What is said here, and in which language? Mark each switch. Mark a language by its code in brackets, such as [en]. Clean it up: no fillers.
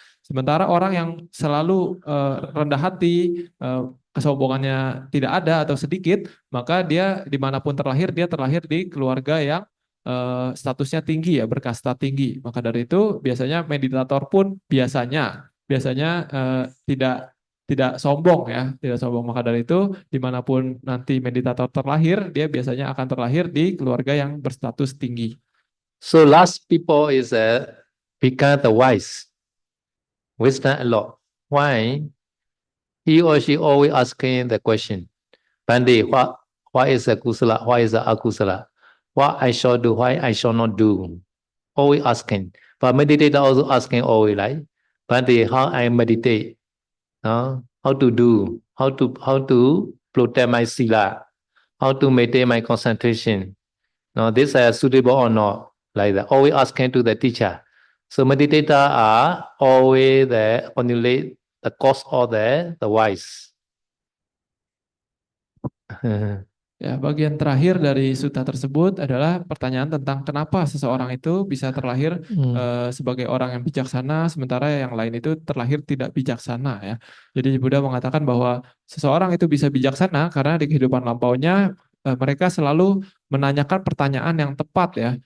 [id] Sementara orang yang selalu rendah hati, kesombongannya tidak ada atau sedikit, maka dia dimanapun terlahir, dia terlahir di keluarga yang statusnya tinggi ya, berkasta tinggi. Maka dari itu biasanya meditator pun biasanya tidak sombong ya, tidak sombong. Maka dari itu dimanapun nanti meditator terlahir, dia biasanya akan terlahir di keluarga yang berstatus tinggi. [en] So last people is become the wise, wisdom a lot. Why? He or she always asking the question, Bande, what is the kusala? What is the akusala? What I shall do? Why I shall not do? Always asking. But meditator also asking always like, Bande, how I meditate? How to do? How to protect my sila? How to maintain my concentration? This is suitable or not? Like that. Always asking to the teacher. So meditator are always the only the cause of the wise. [id] Ya, bagian terakhir dari sutta tersebut adalah pertanyaan tentang kenapa seseorang itu bisa terlahir sebagai orang yang bijaksana, sementara yang lain itu terlahir tidak bijaksana ya. Jadi Buddha mengatakan bahwa seseorang itu bisa bijaksana karena di kehidupan lampaunya mereka selalu menanyakan pertanyaan yang tepat ya.